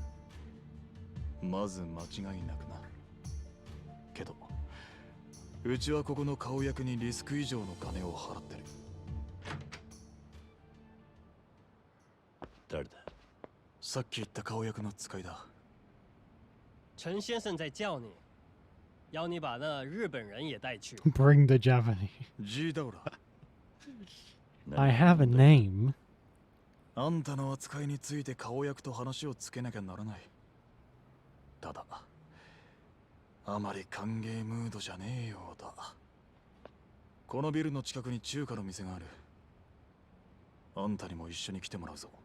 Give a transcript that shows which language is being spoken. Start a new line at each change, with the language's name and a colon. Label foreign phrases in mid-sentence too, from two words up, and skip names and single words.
Japanese: まず間違いなくな。けどうちはここの顔役にリスク以上の金を払ってる。誰だ？さっき言った顔役の使いだ。
Chinese: 陈先生在叫你，要你把那日本人也带去。
English: Bring the Japanese.
Japanese: ジーダウラ。
English: I have a name.
Japanese: あんたの扱いについて顔役と話をつけなきゃならない。ただあまり歓迎ムードじゃねえようだ。このビルの近くに中華の店がある。あんたにも一緒に来てもらうぞ。